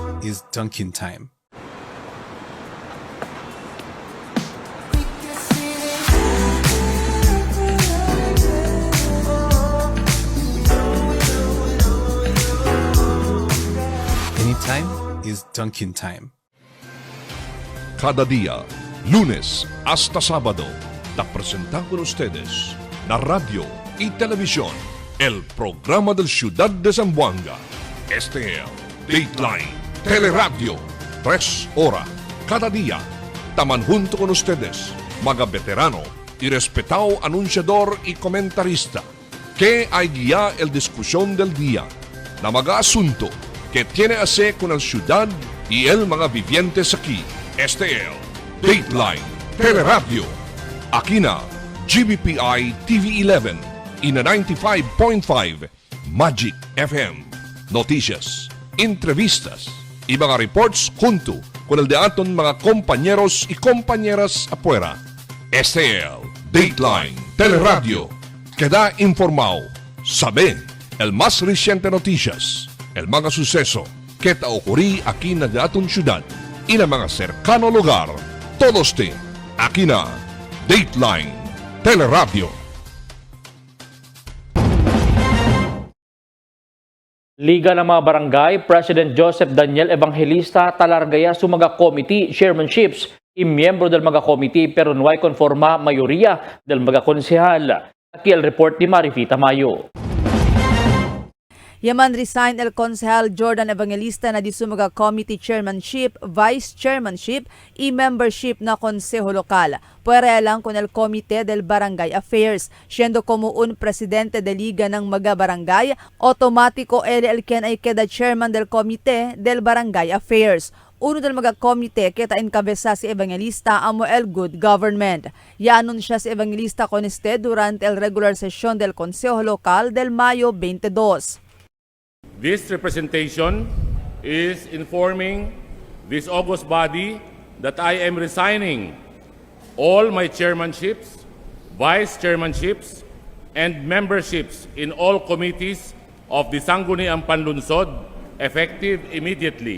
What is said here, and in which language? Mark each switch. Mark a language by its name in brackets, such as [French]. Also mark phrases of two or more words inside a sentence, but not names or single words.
[English] is Dunkin' time. Anytime is Dunkin' time. [Chavacano] Cada día, lunes hasta sábado, te presentamos con ustedes la radio y televisión, el programa del Ciudad de Zamboanga. Este es Dateline Teleradio, 3 horas cada día. Taman junto con ustedes, mga veterano y respetado anunciador y comentarista, que hay guía el discusión del día, na mga asunto que tiene a ver con la ciudad y el mga vivientes aquí. Este es Dateline Teleradio. Aquí na GBPI TV11 y na 95.5 Magic FM. Noticias, entrevistas y mga reports junto con el de aton mga compañeros y compañeras afuera. Este es Dateline Teleradio. Queda informado, sabe el más reciente noticias, el mga suceso que te ocurrí aquí na aton ciudad y na mga cercano lugar. Todos te aquí na Dateline Teleradio. Liga ng mga Barangay, President Joseph Daniel Evangelista talargaya sa mga [English] committee chairmanships [Chavacano] y miyembro del mga committee pero no hay conforma mayoría del mga konsehal. Aquí el report ni Marifita Mayo. Yaman resign el konsehal Jordan Evangelista na di sumaga [English] committee chairmanship, vice chairmanship [Chavacano] y membership na konseho lokal. Puere lang con el Comité del Barangay Affairs. Siendo como un presidente de Liga ng mga barangay, automático el quien ay queda chairman del Comité del Barangay Affairs. Uno del mga komite que encabeza si Evangelista amo el [English] good government. [Chavacano] Ya-anunsya si Evangelista con este durante el regular session del Consejo Local del Mayo 22. [English] This representation is informing this august body that I am resigning all my chairmanships, vice chairmanships, and memberships in all committees of the Sangguniang Panlunsod effective immediately.